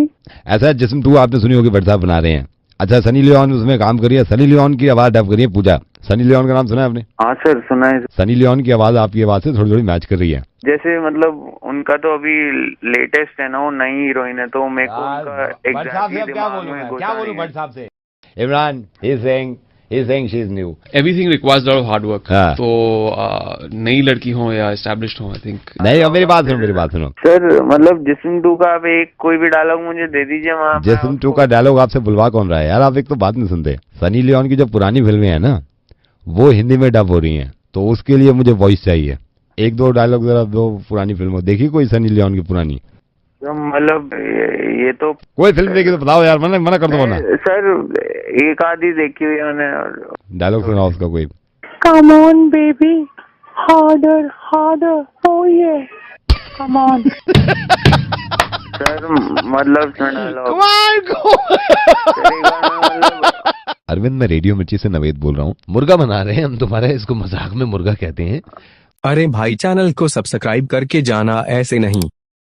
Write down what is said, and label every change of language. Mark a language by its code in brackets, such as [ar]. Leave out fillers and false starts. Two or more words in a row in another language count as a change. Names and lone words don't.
[hi] ऐसा जिसम टू आपने सुनी होगी व्हाट्सएप बना रहे हैं। अच्छा सनी लियोन उसमें काम करिए, सनी लियोन की आवाज डब करिए पूजा। सनी लियोन का नाम सुना है आपने? हाँ सर सुना है। सनी लियोन की आवाज आपकी आवाज से थोड़ी थोड़ी मैच कर रही है। जैसे मतलब उनका तो अभी लेटेस्ट है ना, वो नई हीरोइन है, तो मेरे को उनका exactly दिमाग में घुसा नहीं है। [en] इमरान he's saying she is new. Everything requires a lot of hard work. [hi] हाँ। तो नई लड़की हो या established हो, [en] I think. [hi] नहीं अब मेरी बात सुनो सर मतलब जिस्म 2 का आप एक कोई भी डायलॉग मुझे दे दीजिए वहाँ। जिस्म 2 का डायलॉग आपसे बुलवा कौन रहा है यार, आप एक तो बात नहीं सुनते। सनी लियोन की जो पुरानी फिल्में हैं ना वो हिंदी में डब हो रही हैं, तो उसके लिए मुझे वॉइस चाहिए। एक दो डायलॉग जरा दो पुरानी फिल्मों, देखी कोई सनी लियोन की पुरानी? मतलब ये तो कोई फिल्म देखी तो बताओ यार, मना कर दो वरना। सर एक आधी देखी हुई है मैंने। डायलॉग सुनाओ उसका कोई। [en] Come on baby, harder, oh yeah, come on. [hi] सर मतलब डायलॉग अरविंद मैं रेडियो मिर्ची से नवेद बोल रहा हूँ। मुर्गा बना रहे हैं हम तुम्हारे, इसको मजाक में मुर्गा कहते हैं। अरे भाई चैनल को सब्सक्राइब करके जाना, ऐसे नहीं।